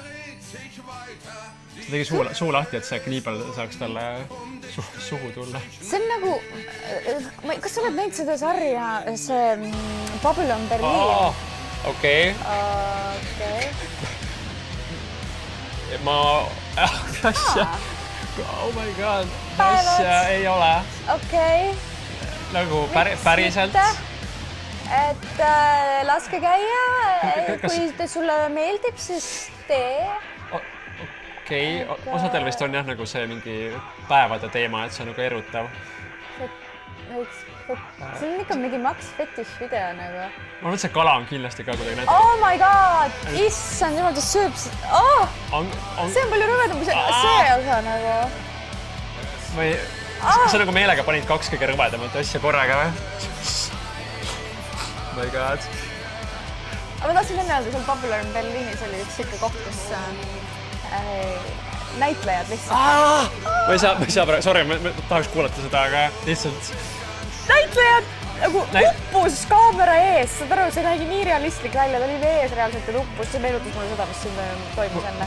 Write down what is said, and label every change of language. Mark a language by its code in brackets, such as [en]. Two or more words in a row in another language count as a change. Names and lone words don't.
[et] Ta tegi suu lahti, et see kniibel saaks talle suhu tulla. See on nagu... Kas sa oled näinud seda sarja, see Babylon Berliin? Okei. Ma... Asja... [en] Oh my god. [et] Asja ei ole. Okei. Nagu päriselt. Et laske käia. Kui sulle meeldib, siis tee. Okei, osadel vist on jah nagu see mingi päevade teema, et see on nagu erutav. See on ikka mingi Max Fetish video nagu. Ma mõtlen, see kala on kindlasti ka kuidagi näinud. [en] Oh my god! [et] Issand, jumal, ta sööb... See on palju rõvedam kui see osa nagu. Kas sa nagu meelega panid 2 kõige rõvedamat asja korraga või? [en] Oh my god. [et] Aga ma tahtsin enne öelda, seal Babylon Berliinis oli üks ikka koht, kus näitlejad lihtsalt. Ma ei saa, sorry, ma tahaks kuulata seda, aga lihtsalt... Näitlejad nagu uppus kaamera ees, saad aru, see nägi nii realistlik välja, ta oli vees reaalselt ja uppus, see meenutas mulle seda, mis siin toimus enne.